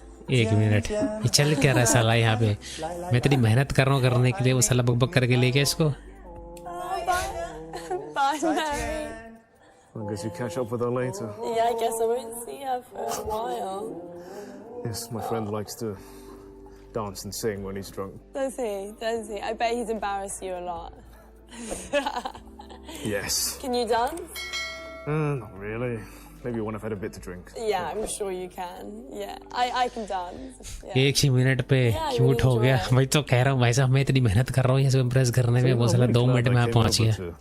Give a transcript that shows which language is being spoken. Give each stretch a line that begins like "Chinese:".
Hindi: एक मिनट, ये चल क्या रहा है साला यहाँ पे? मैं तेरी मेहनत कर रहा हूँ करने के लिए, वो साला बक बक करके ले गया इसको.
English: Bye, Mary. I guess you catch up with her later. Yeah, I guess I won't see her for a while. Yes, my friend likes to dance and sing when he's drunk. Does he? Does he? I bet he's embarrassed you a lot. Yes. Can you dance? Not really. Maybe when I've had a bit to drink. Yeah, I'm sure you can. Yeah, I can dance. Yeah.
Hindi: एक ही minute पे cute हो गया. भाई तो कह रहा हूँ भाई साहब मैं तेरी मेहनत कर रहा हूँ यहाँ इम्प्रेस करने में, वो साला 2 मिनट में आप पहुँच गया.